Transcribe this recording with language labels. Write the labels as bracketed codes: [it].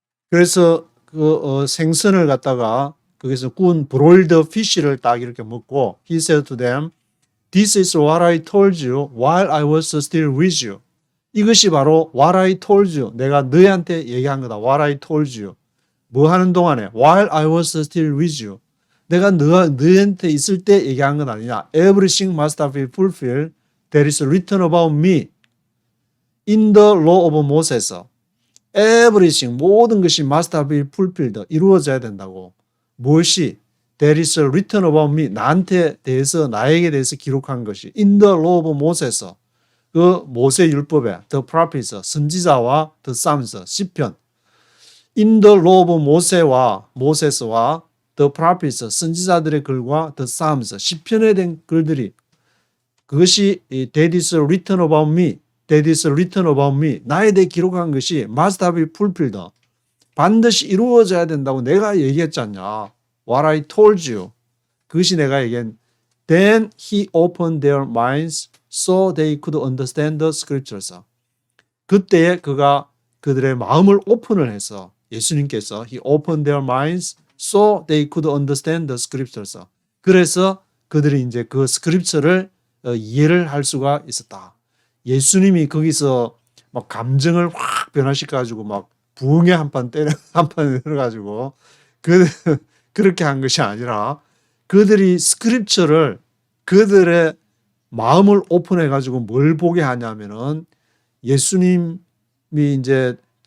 [ko] 그래서 그 생선을 갖다가 거기서 구운 브로일드 피쉬를 딱 이렇게 먹고 [en] he said to them, This is what I told you while I was still with you. [ko] 이것이 바로 [en] what I told you. [ko] 내가 너희한테 얘기한 거다. [en] What I told you. [ko] 뭐 하는 동안에 [en] while I was still with you. [ko] 내가 너한테 있을 때 얘기한 건 아니냐. [en] Everything must be fulfilled that is written about me in the law of Moses. Everything, [ko] 모든 것이 [en] must be fulfilled, [ko] 이루어져야 된다고. 무엇이? [en] That is written about me, [ko] 나한테 대해서, 나에게 대해서 기록한 것이 [en] in the law of Moses, [ko] 그 모세 율법에 [en] the prophets, [ko] 선지자와 [en] the psalms, [ko] 시편. [en] in the law of [ko] 모세스와 [en] the prophets, [ko] 선지자들의 글과 [en] the psalms, [ko] 시편에 대한 글들이, 그것이 [en] that is written about me, [ko] that is written about me, 나에 대해 기록한 것이 [en] must be fulfilled, [ko] 반드시 이루어져야 된다고 내가 얘기했지 않냐. [en] What I told you, [ko] 그것이 내가 얘기한. [en] Then he opened their minds so they could understand the scriptures. [ko] 그때에 그가 그들의 마음을 오픈을 해서, 예수님께서 [en] he opened their minds so they could understand the scriptures. [ko] 그래서 그들이 이제 그 스크립처를 이해를 할 수가 있었다. 예수님이 거기서 막 감정을 확 변화시켜가지고 막 부흥에 한판 때려가지고 그렇게 한 것이 아니라 그들이 스크립처를 그들의 마음을 오픈해가지고 뭘 보게 하냐면은 예수님이 이제